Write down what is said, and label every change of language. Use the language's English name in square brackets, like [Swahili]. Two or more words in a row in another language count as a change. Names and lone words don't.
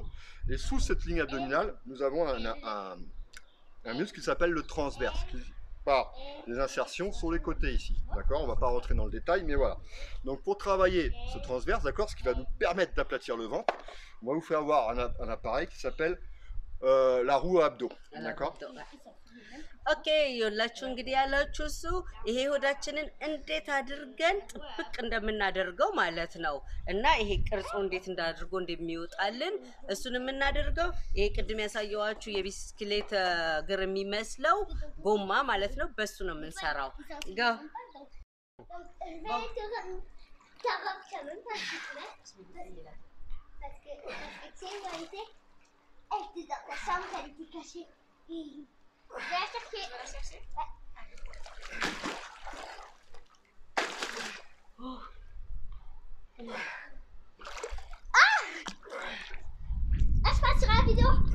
[French] Et sous cette ligne abdominale, nous avons un muscle qui s'appelle le transverse, qui part des insertions sur les côtés ici, d'accord. On ne va pas rentrer dans le détail, mais voilà. Donc pour travailler ce transverse, d'accord, ce qui va nous permettre d'aplatir le ventre, on va vous faire voir un appareil qui s'appelle la roue à abdos, d'accord. [Amharic] ኦኬ ይኸውላችሁ እንግዲህ ያላችሁ እሱ ይሄ ሆዳችንን እንዴት አድርገን ጥብቅ እንደምናደርገው ማለት ነው። እና ይሄ ቅርጹ እንዴት እንዳድርጎ እንደሚወጣልን እሱን የምናደርገው ይሄ ቅድም ያሳየዋችሁ የቢስክሌት እግር የሚመስለው ጎማ ማለት ነው። በሱ ነው የምንሰራው። ጋር [French] 40 quand même, parce que tiens, en réalité, elle était dans ta chambre, elle était cachée. Je vais la chercher. Tu vas la chercher? Ouais. Oh. Ah, je passe sur la vidéo.